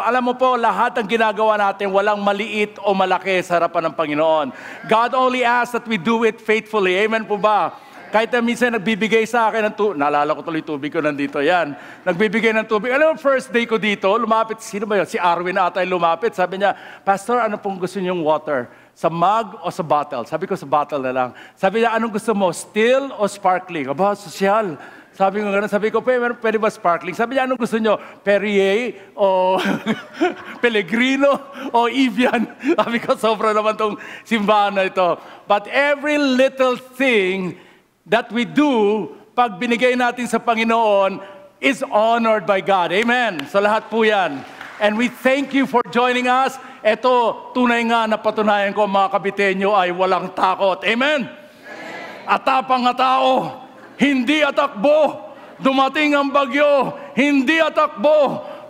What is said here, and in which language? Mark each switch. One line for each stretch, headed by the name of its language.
Filipino: Alam mo po, lahat ng ginagawa natin, walang maliit o malaki sa harapan ng Panginoon.
English: God only asks that we do it faithfully.
Filipino: Amen po ba? Kahit na minsan nagbibigay sa akin ng tubig, naalala ko tuloy tubig ko nandito, yan. Nagbibigay ng tubig. Alam mo, first day ko dito, lumapit, sino ba yun? Si Arwin ata yung lumapit. Sabi niya, Pastor, ano pong gusto niyong water? Sa mug o sa bottle? Sabi ko, sa bottle na lang. Sabi niya, anong gusto mo? Still o sparkling? Aba, sosyal. Sabi ko gano'n, sabi ko, pwede ba sparkling? Sabi niya, anong gusto niyo? Perrier o Pellegrino o Evian? Sabi ko, sobra naman tong simbahan na ito.
English: But every little thing that we do,
Filipino: pag binigay natin sa Panginoon,
English: is honored by God.
Filipino: Amen. So lahat po yan.
English: And we thank you for joining us.
Filipino: Ito, tunay nga na patunayan ko, mga kabitenyo ay walang takot. Amen. Atapang na tao, hindi atakbo. Dumating ang bagyo, hindi atakbo.